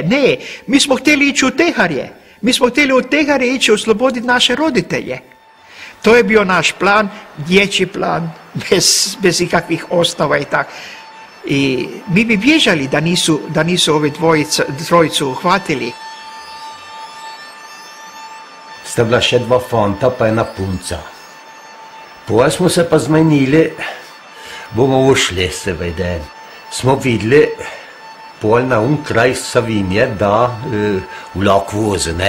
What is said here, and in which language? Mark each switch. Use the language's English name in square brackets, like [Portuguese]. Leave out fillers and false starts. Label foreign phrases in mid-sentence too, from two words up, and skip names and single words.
[Croatian] Ne, mi smo htjeli ići u Teharje. Mi smo htjeli u Teharje ići osloboditi naše roditelje. To je bio naš plan, dječji plan, bez ikakvih osnova i tako. I mi bi bježali da nisu ove trojicu uhvatili. [Slovenian] Sta bila še 2 fanta pa 1 punca. Potem smo se pa zmenili, bomo ušli seveda. Smo videli pol na kraj Savinje, da vlak vozi, ne.